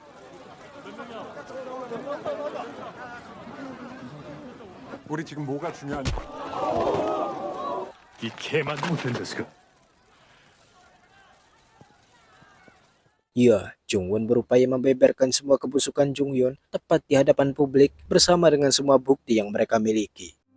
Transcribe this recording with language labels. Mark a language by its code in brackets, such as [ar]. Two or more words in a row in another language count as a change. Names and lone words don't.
[ko] 우리 지금 뭐가 중요한? 이 개만 못된 자식아. [id] ya, Jungwon berupaya membeberkan semua kebusukan Junghyun tepat di hadapan publik bersama dengan semua bukti yang mereka miliki.